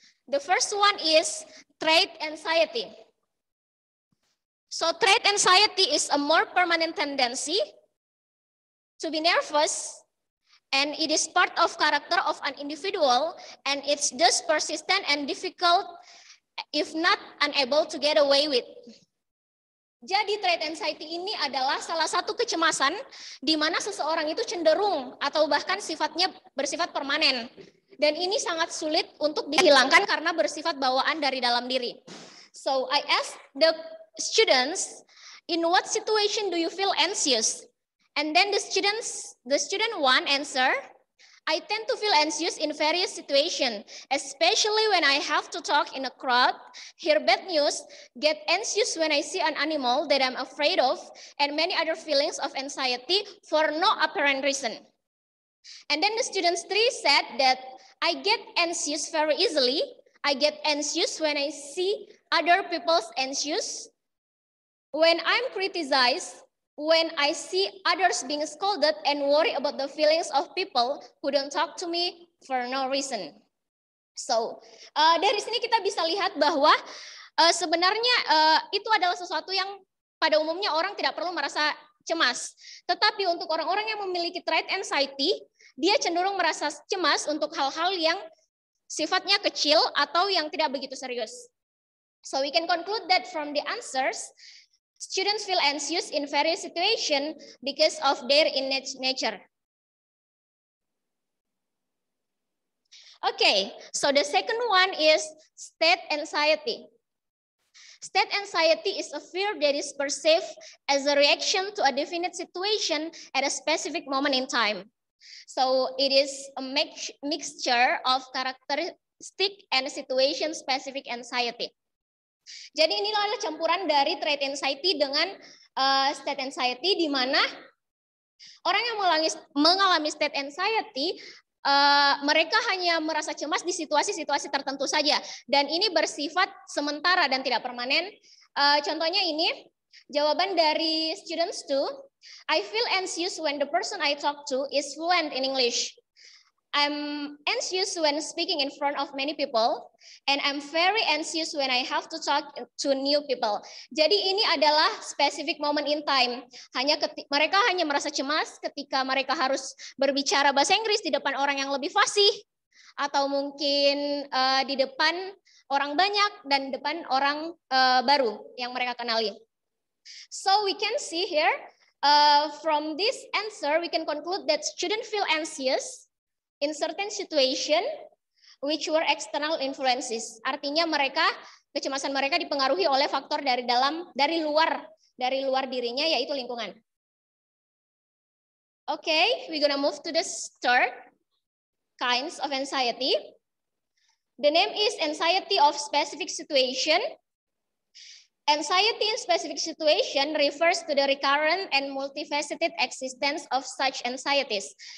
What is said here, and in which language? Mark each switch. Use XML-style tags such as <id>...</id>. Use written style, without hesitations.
<en>The first one is trait anxiety. So trait anxiety is a more permanent tendency to be nervous, and it is part of character of an individual, and it's just persistent and difficult, if not unable to get away with.</en> <id>Jadi trait anxiety ini adalah salah satu kecemasan di mana seseorang itu cenderung atau bahkan sifatnya bersifat permanen. Dan ini sangat sulit untuk dihilangkan karena bersifat bawaan dari dalam diri.</id> <en>So I asked the students, in what situation do you feel anxious? And then the student one answer, I tend to feel anxious in various situations, especially when I have to talk in a crowd, hear bad news, get anxious when I see an animal that I'm afraid of, and many other feelings of anxiety for no apparent reason. And then the student 3 said that I get anxious very easily. I get anxious when I see other people's anxious, when I'm criticized, when I see others being scolded, and worry about the feelings of people who don't talk to me for no reason.</en> <id>So, dari sini kita bisa lihat bahwa sebenarnya itu adalah sesuatu yang pada umumnya orang tidak perlu merasa cemas. Tetapi untuk orang-orang yang memiliki trait anxiety, dia cenderung merasa cemas untuk hal-hal yang sifatnya kecil atau yang tidak begitu serius.</id> <en>So we can conclude that from the answers, students feel anxious in various situations because of their innate nature. Okay, so the second one is state anxiety. State anxiety is a fear that is perceived as a reaction to a definite situation at a specific moment in time. So it is a mixture of characteristic and situation-specific anxiety.</en> <id>Jadi inilah adalah campuran dari trait anxiety dengan state anxiety, di mana orang yang mengalami state anxiety, mereka hanya merasa cemas di situasi-situasi tertentu saja, dan ini bersifat sementara dan tidak permanen. Contohnya ini jawaban dari students 2.</id> <en>I feel anxious when the person I talk to is fluent in English. I'm anxious when speaking in front of many people, and I'm very anxious when I have to talk to new people.</en> <id>Jadi ini adalah</id> <en>specific moment in time.</en> <id>Mereka hanya merasa cemas ketika mereka harus berbicara bahasa Inggris di depan orang yang lebih fasih, atau mungkin di depan orang banyak dan depan orang baru yang mereka kenali.</id> <en>So we can see here from this answer we can conclude that students feel anxious in certain situation which were external influences.</en> <id>Artinya kecemasan mereka dipengaruhi oleh faktor dari luar dirinya, yaitu lingkungan.</id> <en>Okay, we're gonna move to the third kinds of anxiety. The name is anxiety of specific situation. Anxiety in specific situation refers to the recurrent and multifaceted existence of such anxieties.</en>